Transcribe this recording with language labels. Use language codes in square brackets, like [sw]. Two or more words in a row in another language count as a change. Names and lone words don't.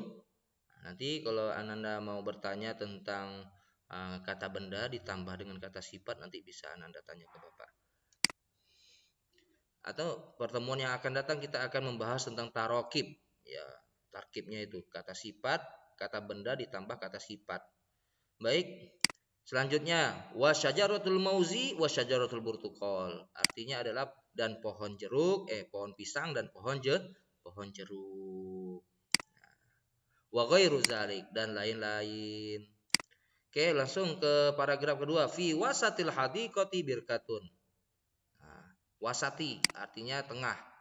[id] Nanti kalau Ananda mau bertanya tentang kata benda ditambah dengan kata sifat, nanti bisa Ananda tanya ke Bapak. Atau pertemuan yang akan datang kita akan membahas tentang tarokib. Ya, tarkibnya itu kata sifat, kata benda ditambah kata sifat. Baik. [ar] Selanjutnya وشجرة الموز وشجرة البرتقال. [id] Artinya adalah dan pohon jeruk, pohon pisang dan pohon jeruk. [ar] وغير ذلك [id] dan lain-lain. Oke, langsung ke paragraf kedua. [ar] في وسط الحديقة بركة. [id] Nah, wasati artinya tengah.